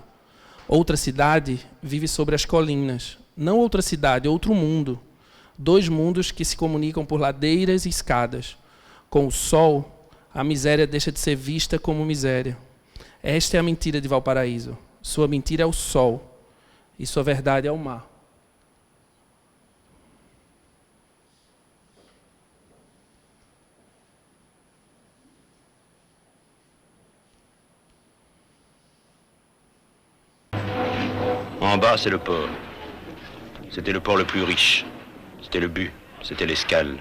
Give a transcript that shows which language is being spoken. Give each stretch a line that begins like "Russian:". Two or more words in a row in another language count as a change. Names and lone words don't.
Portuguese: Outra cidade vive sobre as colinas, não outra cidade, outro mundo. Dois mundos que se comunicam por ladeiras e escadas. Com o sol, a miséria deixa de ser vista como miséria. Esta é a mentira de Valparaíso. Sua mentira é o sol, e sua verdade é o mar.
French: En bas, c'est le port. C'était le port le plus riche. C'était le but, c'était l'escale.